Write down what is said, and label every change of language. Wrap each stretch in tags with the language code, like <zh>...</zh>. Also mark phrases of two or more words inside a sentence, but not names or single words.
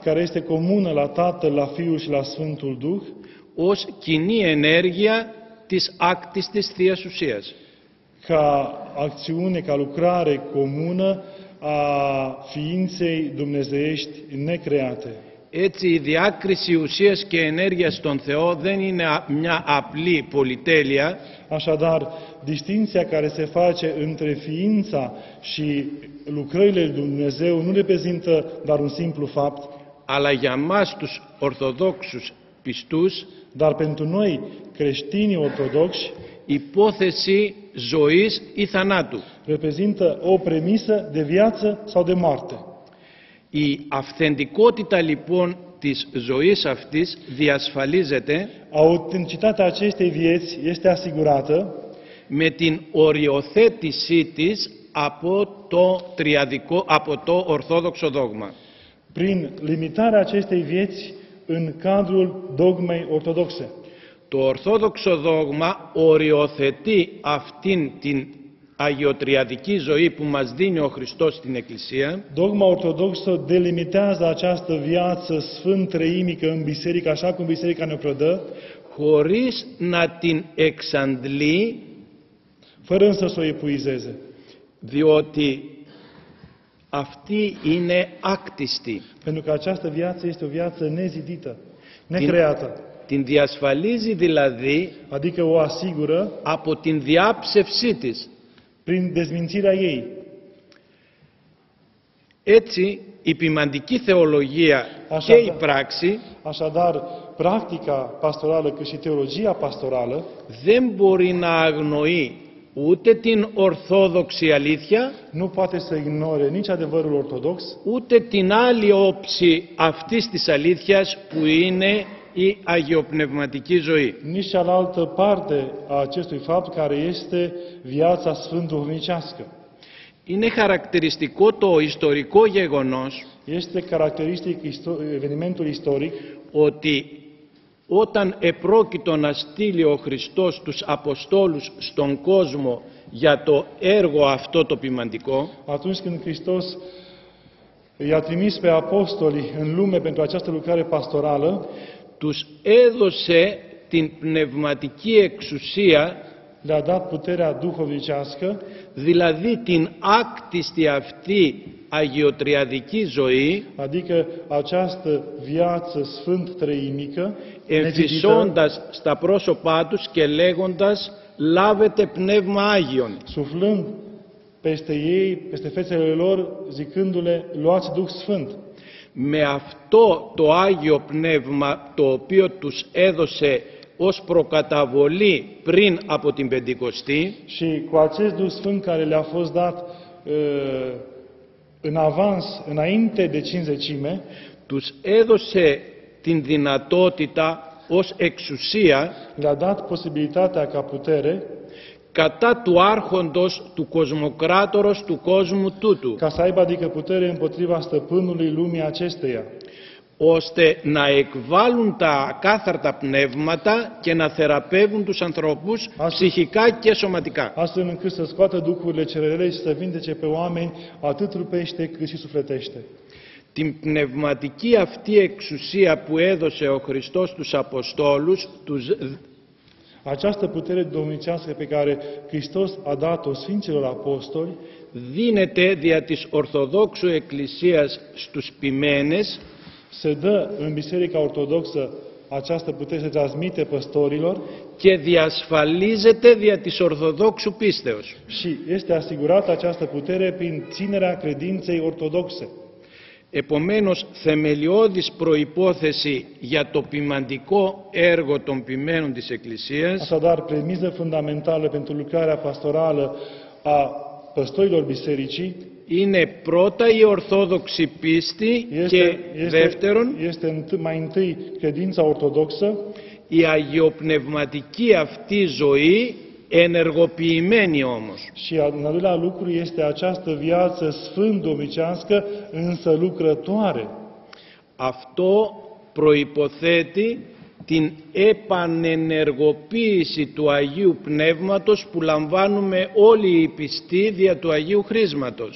<ro>care este comună la Tatăl, la Fiul și la Sfântul Duh,</ro> <el>ως κοινή ενέργεια της άκτιστης Θείας Ουσίας.</el> <ro>ca acțiune, ca lucrare comună a ființei dumnezeiești necreate.</ro> <el>Έτσι η διάκριση ουσίας και ενέργειας στον Θεό δεν είναι μια απλή πολυτέλεια,</el> <ro>Așadar, distinția care se face între ființa și lucrările lui Dumnezeu nu reprezintă doar un simplu fapt,</ro> <el>αλλά για μας τους Ορθοδόξους πιστούς</el> <ro>dar pentru noi, creștinii ortodoxi,</ro> <el>υπόθεση ζωής ή θανάτου.</el> <ro>reprezintă o premisă de viață sau de moarte.</ro> <el>Η αυθεντικότητα λοιπόν της ζωής αυτής διασφαλίζεται</el> <ro>Autenticitatea acestei vieți este asigurată</ro> <el>με την οριοθέτησή της από το Ορθόδοξο δόγμα.</el> <ro>prin limitarea acestei vieți în cadrul dogmei ortodoxe.</ro> <el>Το Ορθόδοξο δόγμα οριοθετεί αυτήν την αγιοτριαδική ζωή που μας δίνει ο Χριστός στην Εκκλησία,</el> <ro>Dogma ortodoxă delimitează această viață sfânt treimică în biserică, așa cum biserica ne predă,</ro> <el>χωρίς να την εξαντλεί,</el> <ro>fără însă să o epuizeze.</ro> <el>διότι αυτή είναι άκτιστη.</el> <ro>Pentru că această viață este o viață nezidită, necreată,</ro> <el>Την διασφαλίζει δηλαδή</el> <ro>adică o asigură</ro> <el>από την διάψευσή της.</el> <ro>prin dezmințirea ei.</ro> <el>Έτσι, η ποιμαντική θεολογία και η πράξη</el> <ro>Așadar, practica pastorală cât și teologia pastorală</ro> <el>δεν μπορεί να αγνοεί ούτε την ορθόδοξη αλήθεια,</el> <ro>nu poate să ignore nici adevărul ortodox,</ro> <el>ούτε την άλλη όψη αυτής της αλήθειας που είναι η αγιοπνευματική ζωή.</el> <ro>nici cealaltă parte a acestui fapt care este viața sfânt duhovnicească.</ro> <el>Είναι χαρακτηριστικό το ιστορικό γεγονός</el> <ro>Este caracteristic evenimentul istoric</ro> <el>ότι όταν επρόκειτο να στείλει ο Χριστός τους Αποστόλους στον κόσμο για το έργο αυτό το ποιμαντικό,</el> <ro>atunci când Hristos i-a trimis pe apostoli în lume pentru această lucrare pastorală,</ro> <el>τους έδωσε την πνευματική εξουσία,</el> <ro>le-a dat puterea duhovnicească,</ro> <el>δηλαδή την άκτιστη αυτή αγιοτριαδική ζωή,</el> <ro>adică această viață sfânt treimică,</ro> <el>εμφυσώντας στα πρόσωπά τους και λέγοντας «Λάβετε πνεύμα Άγιον».</el> <ro>suflând peste ei, peste fețele lor, zicându-le, luați Duh Sfânt.</ro> <el>Με αυτό το Άγιο Πνεύμα το οποίο τους έδωσε ως προκαταβολή πριν από την Πεντηκοστή,</el> <ro>Și cu acest Duh Sfânt care le-a fost dat în avans, înainte de Cincizecime,</ro> <el>τους έδωσε την δυνατότητα ως εξουσία</el> <ro>le-a dat posibilitatea ca putere</ro> <el>κατά του άρχοντος του κοσμοκράτορος του κόσμου τούτου,</el> <ro>ca să aibă adică putere împotriva stăpânului lumii acesteia,</ro> <el>ώστε να εκβάλουν τα ακάθαρτα πνεύματα και να θεραπεύουν τους ανθρώπους ψυχικά και σωματικά.</el> <ro>Astfel încât să scoată duhurile cele rele și să vindece pe oameni atât trupește cât și sufletește.</ro> <el>Την πνευματική αυτή εξουσία που έδωσε ο Χριστός στους Αποστόλους,</el> <ro>Această putere domnicească pe care Hristos a dat-o Sfinților Apostoli</ro> <el>δίνεται δια της Ορθοδόξου Εκκλησίας στους ποιμένες</el> <ro>se dă în Biserica Ortodoxă, această putere se transmite păstorilor</ro> <el>και διασφαλίζεται δια της Ορθοδόξου πίστεως.</el> <ro>și este asigurată această putere prin ținerea credinței ortodoxe.</ro> <el>Επομένως, θεμελιώδης προϋπόθεση για το ποιμαντικό έργο των ποιμένων της Εκκλησίας</el> <ro>Așadar, premiză fundamentală pentru lucrarea pastorală a păstorilor bisericii</ro> <el>είναι πρώτα η Ορθόδοξη πίστη και δεύτερον</el> <ro>este mai întâi credința ortodoxă,</ro> <el>η αγιοπνευματική αυτή ζωή, ενεργοποιημένη όμως.</el> <ro>și în al doilea lucru este această viață sfânt-domnicească, însă lucrătoare.</ro> <el>Αυτό προϋποθέτει την επανενεργοποίηση του Αγίου Πνεύματος που λαμβάνουμε όλοι οι πιστοί δια του Αγίου Χρίσματος.</el>